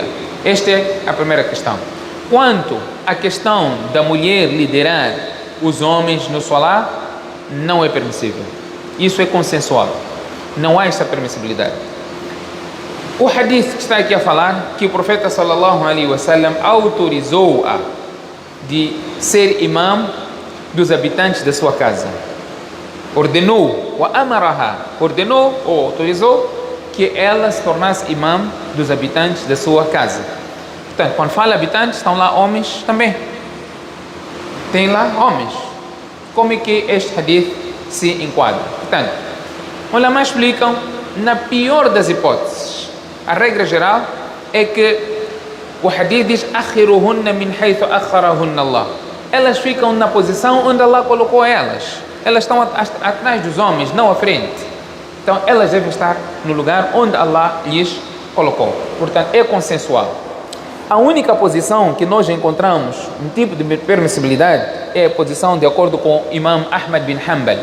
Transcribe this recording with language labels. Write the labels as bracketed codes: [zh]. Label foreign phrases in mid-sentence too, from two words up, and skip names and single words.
[pt] Esta é a primeira questão. Quanto à questão da mulher liderar os homens no salat, não é permissível. Isso é consensual. Não há essa permissibilidade. O hadith que está aqui a falar, que o profeta [ar] صلى الله عليه وسلم [pt] autorizou-a de ser imam dos habitantes da sua casa. Ordenou, [ar] وأمرها, [pt] ordenou ou autorizou que ela se tornasse imam dos habitantes da sua casa. Portanto, quando fala habitantes, estão lá homens também. Tem lá homens. Como é que este hadith se enquadra? Portanto, os ulama explicam, na pior das hipóteses, a regra geral é que o hadith diz: [ar] أخروهن من حيث أخرهن الله. [pt] Elas ficam na posição onde Allah colocou elas. Elas estão atrás dos homens, não à frente. Então, elas devem estar no lugar onde Allah lhes colocou. Portanto, é consensual. A única posição que nós encontramos um tipo de permissibilidade é a posição de acordo com Imam Ahmad bin Hanbal.